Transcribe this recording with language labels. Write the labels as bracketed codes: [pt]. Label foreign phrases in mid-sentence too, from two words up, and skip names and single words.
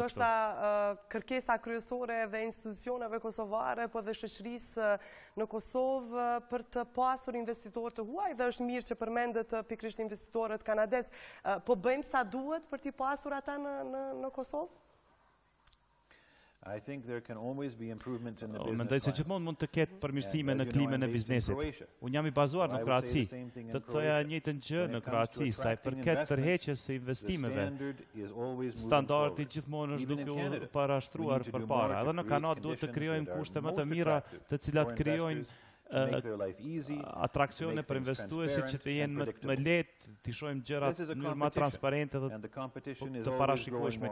[sq] Ndoshta kërkesa kryesore dhe institucioneve kosovare po dhe shoqërisë në Kosovë për të pasur investitorë të huaj dhe është mirë që përmendet pikërisht investitorët kanadez. Po bëjmë sa duhet për t'i pasur ata në Kosovë? [en] I think there can always be improvement in the business. [sq] Mendoj se gjithmonë mund të ketë përmirësime në klimën e biznesit. Unë jam i bazuar në Kroaci. Do të thoja njëjtën gjë në Kroaci, sa i përket tërheqjes së investimeve. Standardi gjithmonë është duke u parashtruar përpara. Edhe në Kanadë duhet të krijojmë kushte më të mira, të cilat krijojnë atraksione për investuesit që të jenë më lehtë, të shohim gjërat në mënyrë më transparente dhe të parashikueshme.